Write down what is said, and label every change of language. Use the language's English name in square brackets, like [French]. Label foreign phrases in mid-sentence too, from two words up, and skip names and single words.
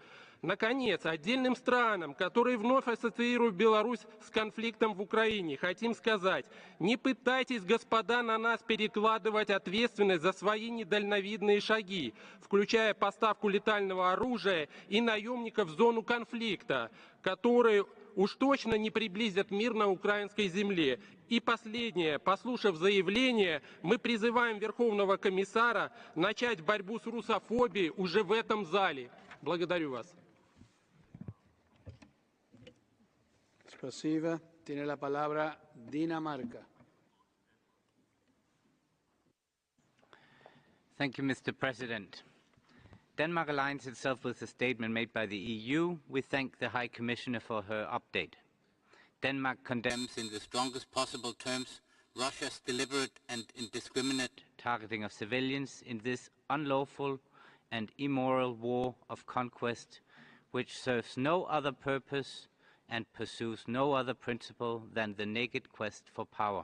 [Russian] Наконец, отдельным странам, которые вновь ассоциируют Беларусь с конфликтом в Украине, хотим сказать: не пытайтесь, господа, на нас перекладывать ответственность за свои недальновидные шаги, включая поставку летального оружия и наемников в зону конфликта, которые уж точно не приблизят мир на украинской земле. И последнее. Послушав заявление, мы призываем Верховного комиссара начать борьбу с русофобией уже в этом зале. Благодарю вас. Спасибо. [Spanish] Tiene la palabra Dinamarca. [English] Thank you, Mr. President. Denmark aligns itself with the statement made by the EU. We thank the High Commissioner for her update. Denmark condemns in the strongest possible terms Russia's deliberate and indiscriminate targeting of civilians in this unlawful and immoral war of conquest, which serves no other purpose and pursues no other principle than the naked quest for power.